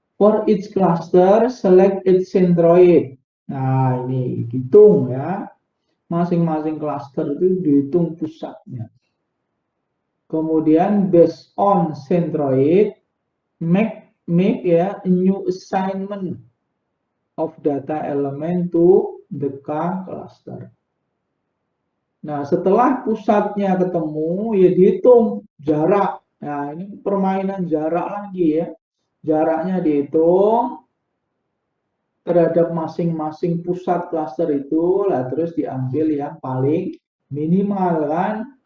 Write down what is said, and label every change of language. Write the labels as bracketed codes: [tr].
[en] For each cluster, select its centroid. [id] Nah, ini hitung ya. Masing-masing cluster itu dihitung pusatnya. Kemudian [en] based on centroid, make ya a new assignment of data element to the K cluster. [id] Nah, setelah pusatnya ketemu, ya dihitung jarak. Nah, ini permainan jarak lagi ya. Jaraknya dihitung terhadap masing-masing pusat cluster itu, lah terus diambil yang paling minimal kan.